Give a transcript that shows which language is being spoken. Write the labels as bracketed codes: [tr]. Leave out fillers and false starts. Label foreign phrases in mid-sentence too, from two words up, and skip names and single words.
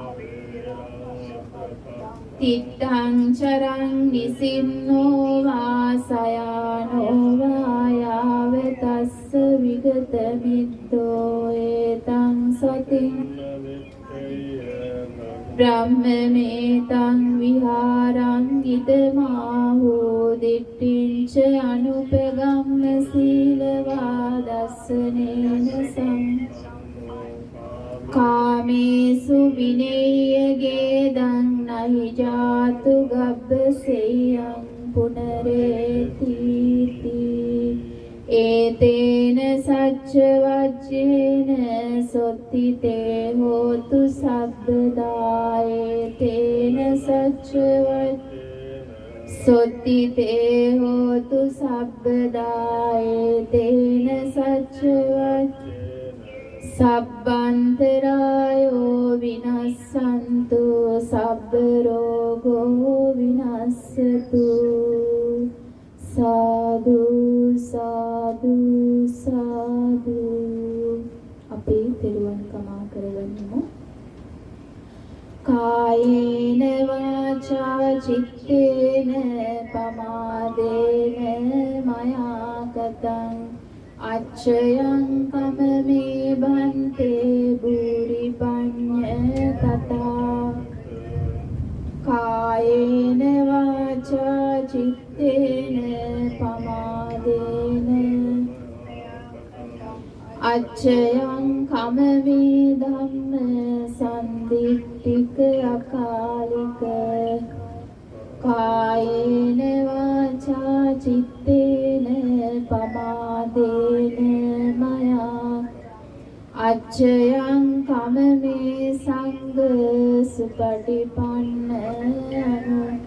[pi] तिट्टं चरं निसिन्नो वा सयानो वा यावतस्य विगतमिद्धो एतं सतिं ब्रह्ममेतं विहारं इदमाहो दिट्ठिं च अनुपगम्य शीलवादस्सनेन सम् कामेषु विनेय गेदं नहि जातु गब्बसेयं පුනරේති ඒතේන සච්ච වජ්ජේන සොත්තිතේ හෝතු සබ්බදා ඒතේන සච්ච සොත්තිතේ හෝතු සබ්බදා ඒතේන සච්ච සබ්බන්තරායෝ විනස්සන්තු සබ්බ රෝගෝ විනස්සතු සාදු සාදු සාදු [si] අපි තෙරුවන් කමා කරගනිමු [pi] කායේන වාචා චිත්තේන පමාදේන මයා ගතං අච්චයං කමමේ බන්තේ බුරි පඤ්ඤ තථා කායේන වාචා චිත්තේන පමාදේන අච්චයං කමමේ ධම්ම සම්දිට්ඨික අකාලික කායේන වාචා චිත්තේන පමාදේන මයා අච්චයං කමමේ සංඝ සුපටිපන්න අනු